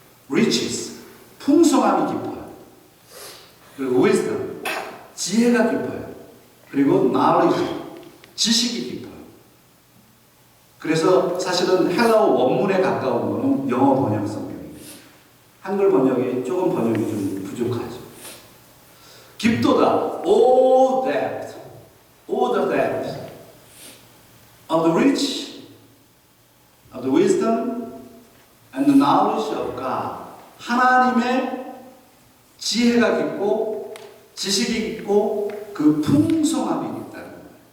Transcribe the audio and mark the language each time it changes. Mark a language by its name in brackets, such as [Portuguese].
[Korean] riches, 풍성함이 깊어요. 그리고 wisdom, 지혜가 깊어요. 그리고 knowledge, 지식이 깊어요. 그래서 사실은 헬라어 원문에 가까운 것은 영어 번역 성경입니다. 한글 번역이 조금 번역이 좀 부족하죠. [English] 깊도다, all depth, all the depth of the rich, of the wisdom, and the knowledge of God. [Korean] 하나님의 지혜가 깊고 지식이 깊고 그 풍성함이 있다는 거예요.